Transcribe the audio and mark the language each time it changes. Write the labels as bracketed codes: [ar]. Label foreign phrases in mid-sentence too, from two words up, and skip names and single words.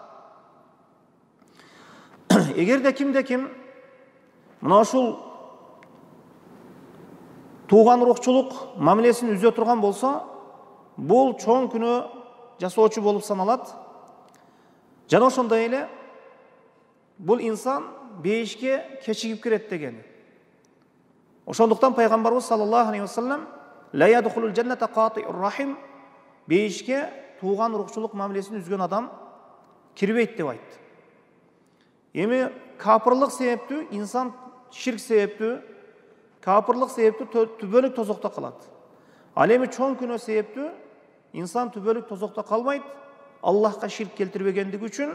[ky] Эгерде ким мына ушул тууган урукчулук мамилесин үзө турган болсо, бул чоң күнөө жасоочу болуп саналат. Жана ошондой эле бул инсан бейишке кечигип кирет деген. Ошондуктан пайгамбарыбыз [ar] صلى الله عليه وسلم لا يدخل الجنة قاطع رحم, [ky] бейишке тууган урукчулук мамилесин үзгөн адам кирбейт деп айтты. Эми капырлык себептүү инсан ширк себептүү, капырлык себептүү түбөлүк тозокто калат. Ал эми чоң күнөө себептүү инсан түбөлүк тозокто калбайт, Аллахка ширк келтирбегендиги үчүн.